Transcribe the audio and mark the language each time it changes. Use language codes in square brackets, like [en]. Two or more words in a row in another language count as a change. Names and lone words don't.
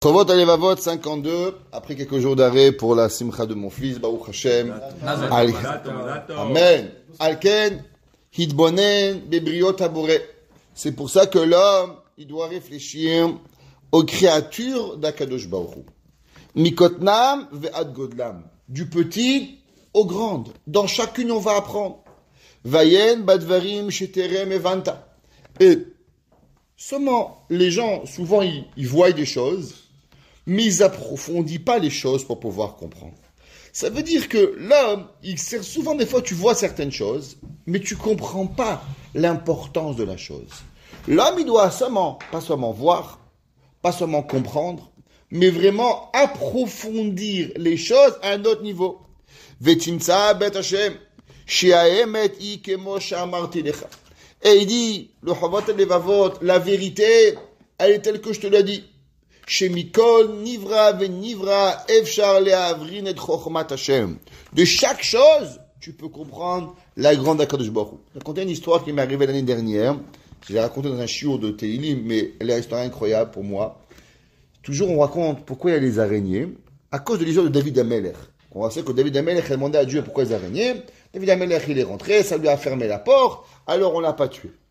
[fr] Chovot Alevavot 52, après quelques jours d'arrêt pour la simcha de mon fils, [he] ברוך השם. Amen. על כן התבונן בבריאות הבורא. [fr] C'est pour ça que l'homme, il doit réfléchir aux créatures d' [he] הקדוש ברוך הוא. מקטנם ועד גדלם. [fr] Du petit au grand. Dans chacune, on va apprendre. [he] ויעיין בדברים שטרם הבנת. [fr] Et seulement, les gens, souvent, ils voient des choses, mais ils approfondissent pas les choses pour pouvoir comprendre. Ça veut dire que l'homme, il sert souvent, des fois, tu vois certaines choses, mais tu comprends pas l'importance de la chose. L'homme, il doit pas seulement voir, pas seulement comprendre, mais vraiment approfondir les choses à un autre niveau. [he] ותמצא בעזרת השם, שהאמת היא כמו שאמרתי לך. [fr] Et il dit, le Chovot Alevavot, la vérité, elle est telle que je te l'ai dit. [he] שמכל נברא ונברא אפשר להבין את חכמת השם. [fr] De chaque chose, tu peux comprendre la grande [he] הקדוש ברוך הוא. [fr] Je vais raconter une histoire qui m'est arrivée l'année dernière. Je l'ai racontée dans un shiur de Teilim, mais elle est une histoire incroyable pour moi. Toujours, on raconte pourquoi il y a les araignées, à cause de l'histoire de David Amelech. On sait que David Amelech a demandé à Dieu pourquoi les araignées. David Amelech, il est rentré, ça lui a fermé la porte, alors on l'a pas tué.